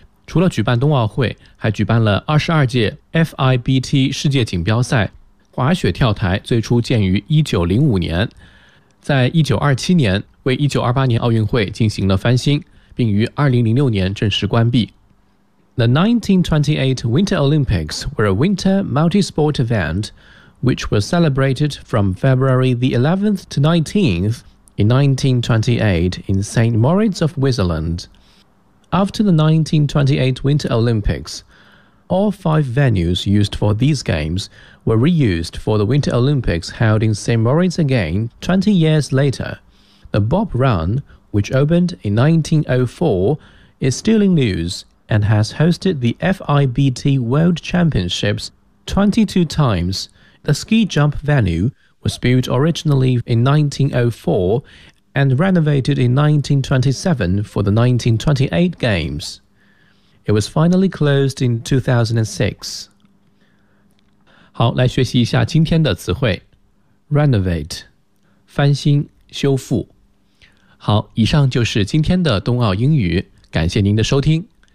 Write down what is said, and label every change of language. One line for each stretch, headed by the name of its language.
Chinese: 除了举办冬奥会，还举办了22届 FIBT 世界锦标赛。滑雪跳台最初建于1905年，在1927年为1928年奥运会进行了翻新，并于2006年正式关闭。
English: The 1928 Winter Olympics were a winter multi-sport event which was celebrated from February the 11th to 19th in 1928 in St. Moritz of Switzerland. After the 1928 Winter Olympics, all five venues used for these games were reused for the Winter Olympics held in St. Moritz again 20 years later. The Bob Run, which opened in 1904, is still in use. And has hosted the FIBT World Championships 22 times. The ski jump venue was built originally in 1904 and renovated in 1927 for the 1928 Games. It was finally closed in 2006.
Chinese: 好，来学习一下今天的词汇。 Renovate, 翻新、修复。好，以上就是今天的冬奥英语，感谢您的收听。